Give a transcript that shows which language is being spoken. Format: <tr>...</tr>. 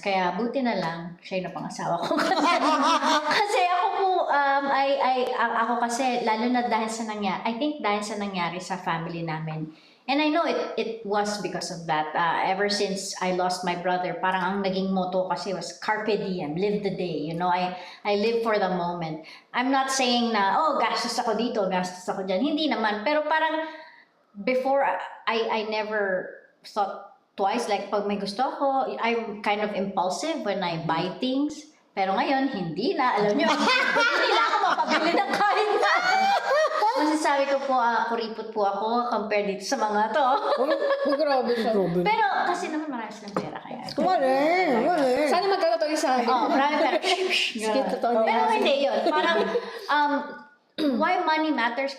<tl>Kaya buti na lang, siya yung pangasawa ko. Kasi ako po, ako kasi, lalo na dahil sa nangyari,</tl> <en>I think</en> <tl>dahil sa nangyari sa family namin.</tl> <en>And I know it was because of that. Ever since I lost my brother,</en> <tl>parang ang naging motto kasi</tl> <en>was carpe diem, live the day. I live for the moment. I'm not saying</en> <tl>na, gastos ako dito, gastos ako dyan. Hindi naman. Pero parang</tl> <en>before, I never thought twice.</en> <tl>Like pag may gusto ako,</tl> <en>I'm kind of impulsive when I buy things.</en> <tl>Pero ngayon, hindi na. Alam nyo, hindi na ako mapabili ng kahit na. Masasabi ko po, kuripot po ako compared dito sa mga to. grabe siya. Pero kasi naman marami silang pera kaya. Wala. Sana magkakataon sa akin. Marami pera. Skip totoo Pero niya. hindi yun.</tl> <en>Parang, why money matters?</en>